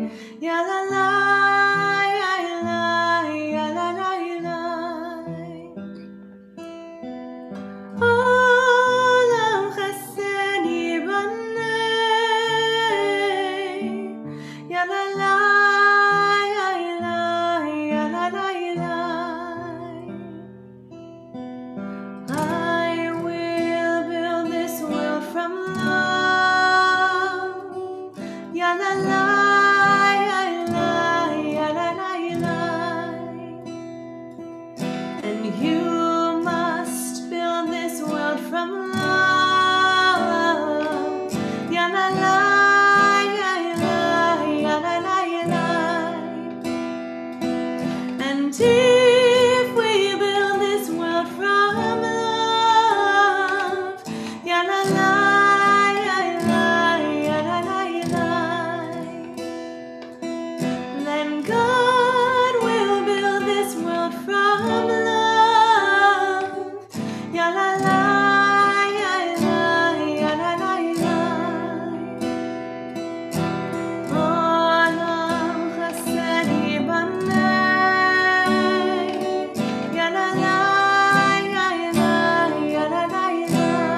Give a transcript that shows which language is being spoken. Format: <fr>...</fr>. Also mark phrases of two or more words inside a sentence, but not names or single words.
<he>Ya la la, ya la, ya la la, ya la. עולם חסד יבנה. Ya la la, ya la, ya la la, ya la.</he> <en>I will build this world from love. Ya la la, ya la, ya la la, ya la. And you must build this world from love. Ya la la, ya la, ya la la, ya la. And if we build this world from love, ya la la, ya la, ya la la, ya la, then God will build this world from love. Ya la la, ya la, ya la la, ya la.</en> <he>עולם חסד יבנה. Ya la la, ya la, ya la la, ya la.</he>